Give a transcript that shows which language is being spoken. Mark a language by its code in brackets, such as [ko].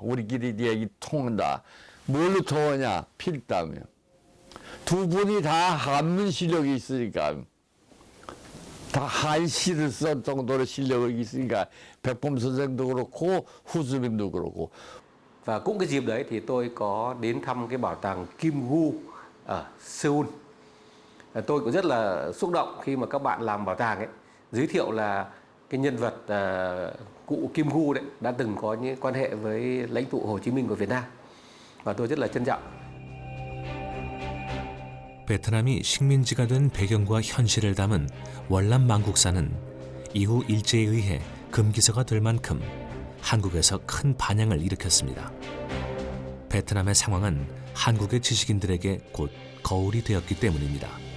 [ko] 우리끼리 얘기 통한다. 뭘로 통하냐? 필다며. 두 분이 다 한문 실력이 있으니까 다 한시를 쓴 정도로 실력이 있으니까 백범 선생도 그렇고 후즈민도 그렇고. [vi] Và cũng cái dịp đấy thì tôi có đến thăm cái bảo tàng Kim Gu ở Seoul. Tôi cũng rất là xúc động khi mà các bạn làm bảo tàng ấy giới thiệu là cái nhân vật cụ Kim Gu đấy đã từng có những quan hệ với lãnh tụ Hồ Chí Minh của Việt Nam và tôi rất là trân trọng. [ko] 베트남이 식민지가 된 배경과 현실을 담은 월남 망국사는 이후 일제에 의해 금기서가 될 만큼 한국에서 큰 반향을 일으켰습니다. 베트남의 상황은 한국의 지식인들에게 곧 거울이 되었기 때문입니다.